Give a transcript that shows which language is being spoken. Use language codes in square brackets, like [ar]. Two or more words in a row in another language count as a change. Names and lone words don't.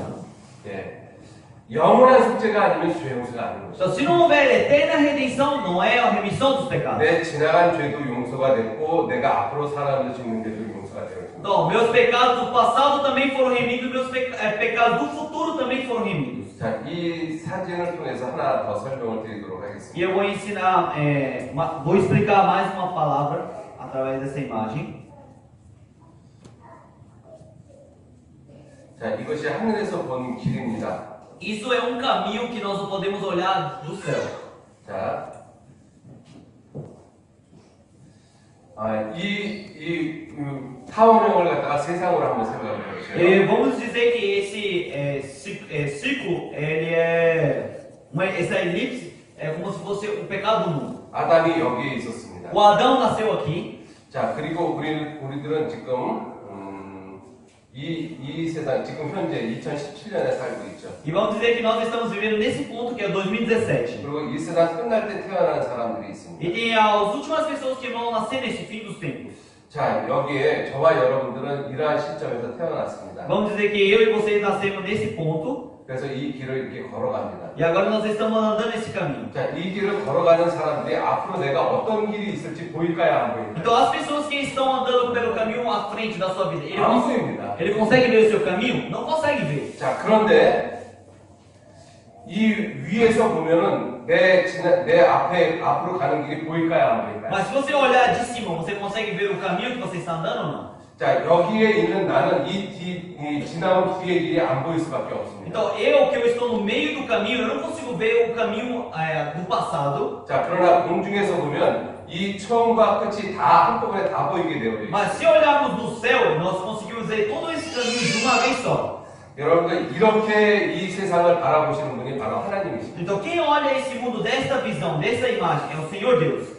[ko] 예. 영원한 속죄가 아니면 죄 용서가 아닌 거죠. [pt] Então, se não houver eterna redenção, não é a remissão dos pecados. [ko] 내 지나간 죄도 용서가 됐고 내가 앞으로 살아가면서 짓는 죄도 용서가 되었습니다. [pt] Então, meus pecados do passado também foram remidos, meus pecados do futuro também foram remidos. [ko] 자, 이 사진을 통해서 하나 더 설명을 드리도록 하겠습니다. [pt] E eu vou ensinar, vou explicar mais uma palavra através dessa imagem. [ko] 자, 이것이 하늘에서 본 길입니다. [pt] Isso é um caminho que nós não podemos olhar do céu. [ko] 자, 이 타원형을 갖다가 세상으로 한번 생각해 보세요. [pt] E vamos dizer que esse círculo, ele essa elipse é como se fosse o pecado do mundo. [ko] 아담이 여기에 있었습니다. [pt] O Adão nasceu aqui. [ko] 자, 그리고 우리들은 지금 이 세상 지금 현재 2017년에 살고 있죠. [pt] E vamos dizer que nós estamos vivendo nesse ponto que é 2017. [ko] 그리고 이 세상 끝날 때 태어나는 사람들이 있습니다. [pt] E tem as últimas pessoas que vão nascer nesse fim dos tempos. [ko] 자, 여기에 저와 여러분들은 이러한 시점에서 태어났습니다. [pt] Vamos dizer que eu e vocês nascemos nesse ponto. [ko] 그래서 이 길을 이렇게 걸어갑니다. [pt] E agora nós estamos andando esse caminho. [ko] 자, 이 길을 걸어가는 사람들이 앞으로 내가 어떤 길이 있을지 보일까요, 안 보일까요? [pt] Então as pessoas que estão andando pelo caminho à frente da sua vida, [ko] 안 보입니다. [pt] ele consegue ver o seu caminho? Não consegue ver. [ko] 자, 그런데 이 위에서 보면은 내 앞으로 가는 길이 보일까요, 안 보일까요? [pt] Mas se você olhar de cima, você consegue ver o caminho que você está andando ou não? [ko] 자, 여기에 있는 나는 이 지나온 뒤의 길이 안 보일 수밖에 없습니다. [pt] Então eu que eu estou no meio do caminho, eu não consigo ver o caminho do passado. [ko] 자, 그러나 공중에서 보면 이 처음과 끝이 다 한꺼번에 다 보이게 되어 있어요. [pt] Mas se olharmos do céu, nós conseguimos ver todo esse caminho de uma vez só. [ko] 여러분들 이렇게 이 세상을 바라보시는 분이 바로 하나님이십니다. [pt] Então quem olha esse mundo desta visão, dessa imagem, é o Senhor Deus.